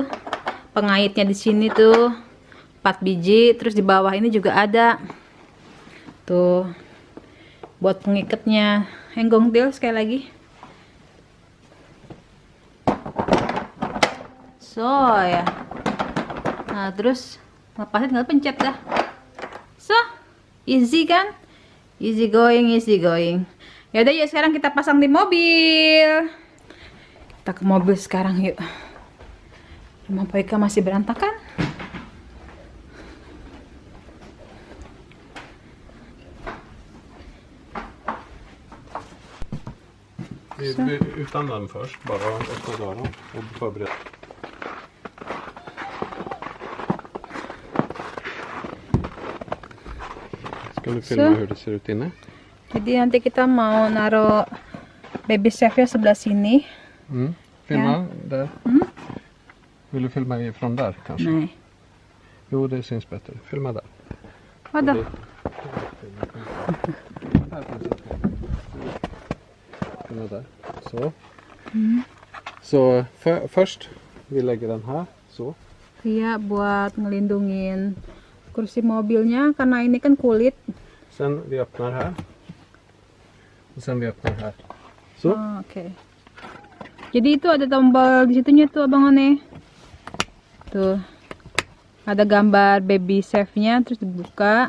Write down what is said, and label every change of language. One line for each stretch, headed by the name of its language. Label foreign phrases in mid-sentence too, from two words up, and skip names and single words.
Indonesian: Pengaitnya di sini tuh 4 biji, terus di bawah ini juga ada. Tuh. Buat pengikatnya. Henggong Til sekali lagi. So, ya. Nah, terus lepasnya tinggal pencet dah.
English: So, easy
Indonesian: kan?
English: Easy going, easy going.
Indonesian: Yaudah, yuk sekarang kita pasang di mobil. Kita ke mobil sekarang yuk. Rumah Poika masih berantakan.
Swedish: Vi utan den först, bara öppna dörren och förbereda. Ska du filma hur det ser ut inne?
Indonesian: Jadi nanti kita mau naruh
English: baby safe-nya
Indonesian: sebelah sini.
Swedish: Filma där. Vill du filma ifrån där kanske? Nej. Jo, det syns bättre. Filma där. Vadå? Filma där. Så. Så först vi lägger den här. Så.
Indonesian: Iya, buat ngelindungin kursi mobilnya karena ini kan kulit.
Swedish: Sen vi öppnar här. Och sen vi öppnar här. Så.
Indonesian: Oh, oke. Jadi itu ada tombol di situnya tuh Abang One. Tuh. Ada gambar
English: baby safe-nya,
Indonesian: terus dibuka.